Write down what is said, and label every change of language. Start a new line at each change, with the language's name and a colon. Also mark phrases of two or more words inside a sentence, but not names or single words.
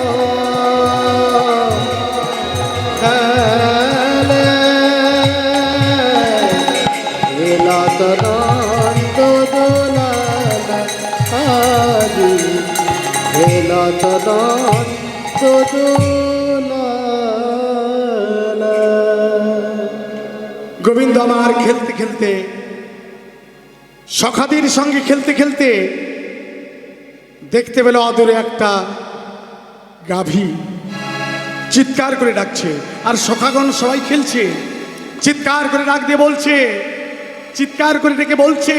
Assamese: খেলে, খেলাত নন্দ দুলালা আজি, খেলাত নন্দ দুলালা।
Bangla: গোবিন্দ আমার খেলতে খেলতে, সখাদের সঙ্গে খেলতে খেলতে দেখতে পেল অদূরে একটা গাভী চিৎকার করে ডাকছে। আর সখাগণ সবাই খেলছে, চিৎকার করে ডাক দিয়ে বলছে, চিৎকার করে ডেকে বলছে।